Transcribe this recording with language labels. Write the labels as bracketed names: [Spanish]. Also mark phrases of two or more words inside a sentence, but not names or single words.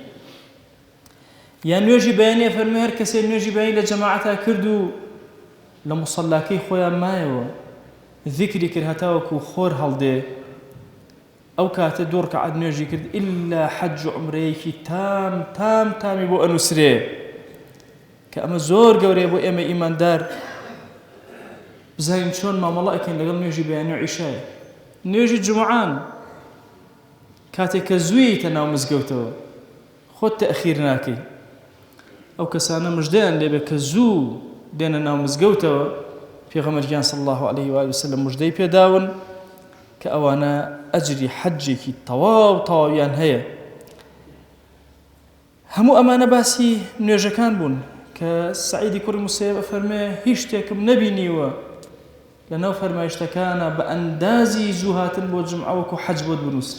[Central Kurdish] یا نوێژی بەیانیە فەرمێ هەر کەسێک نوێژی بەیانی لە جەماعەتە کرد و لە موسەڵاکەی خۆیان مایەوە ذیکری کرد هەتاوەکو خۆر هەڵدێ، ئەو کاتە دوو ڕکعەت نوێژی کرد ئیلا حەج و عومرەیەکی تامی بۆ ئەنووسرێ، کە ئەمە زۆر گەورەیە بۆ ئێمە ئیماندار بزانین چۆن مامەڵە ئەکەین لەگەڵ نوێژی بەیانی و عیشایە. نوێژی جومعان کاتێک کە زوویتە ناو مزگەوتەوە خۆت تەئخیر ناکەی، ئەو کەسانە مژدەیان لێبێ کە زوو دێنە ناو مزگەوتەوە پێغەمبەرگیان [Arabic] صلی الله عليه وآله وسلم [Central Kurdish] مژدەی پێداون کە ئەوانە ئەجری حەجێکی تەواویان هەیە. هەموو ئەمانە باسی نوێژەکان بوون کە سعیدی کوڕی موسەیب ئەفەرمێ هیچ شتێکم نەبینیوە لەناو فەرمایشتەکانە بە ئەندازی زوو هاتن بۆ جمعە وەکو حەج بۆت بنووسن.